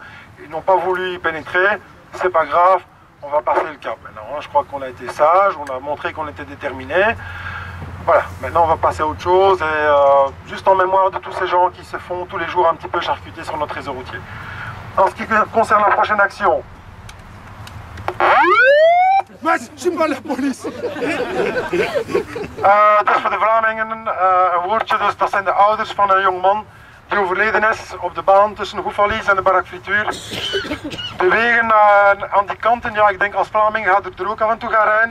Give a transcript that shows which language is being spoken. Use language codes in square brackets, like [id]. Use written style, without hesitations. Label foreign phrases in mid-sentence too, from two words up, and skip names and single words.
[fr] Ils n'ont pas voulu y pénétrer, c'est pas grave, on va passer le cap maintenant. Je crois qu'on a été sage, on a montré qu'on était déterminé. Voilà, maintenant on va passer à autre chose et juste en mémoire de tous ces gens qui se font tous les jours un petit peu charcuter sur notre réseau routier. En ce qui concerne la prochaine action... [nl] Maar zie maar de politie. Dus voor de Vlamingen een woordje, dus dat zijn de ouders van een jongman die overleden is op de baan tussen Hoefalies en de Barak Frituur. De wegen aan die kanten, ja ik denk als Vlaming gaat er ook af en toe gaan rijden.